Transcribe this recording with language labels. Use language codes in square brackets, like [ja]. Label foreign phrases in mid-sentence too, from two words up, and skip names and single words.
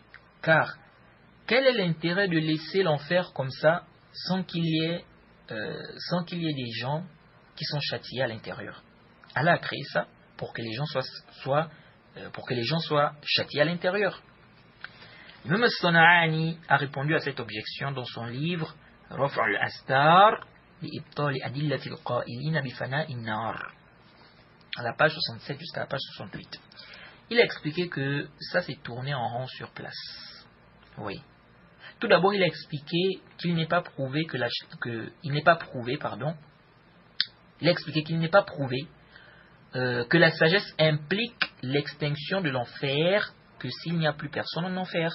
[fr] Car quel est l'intérêt de laisser l'enfer comme ça sans qu'il y ait des gens qui sont châtiés à l'intérieur? Allah a créé ça pour que les gens soient châtiés à l'intérieur. Même Sana'ani a répondu à cette objection dans son livre Raf' al-Astar li-ibtali adillati al-qa'ilina bi fana'i an-nar, à la page 67 jusqu'à la page 68. Il a expliqué que ça s'est tourné en rond sur place. Oui. Tout d'abord, il a expliqué qu'il n'est pas prouvé que la sagesse implique l'extinction de l'enfer, que s'il n'y a plus personne en enfer.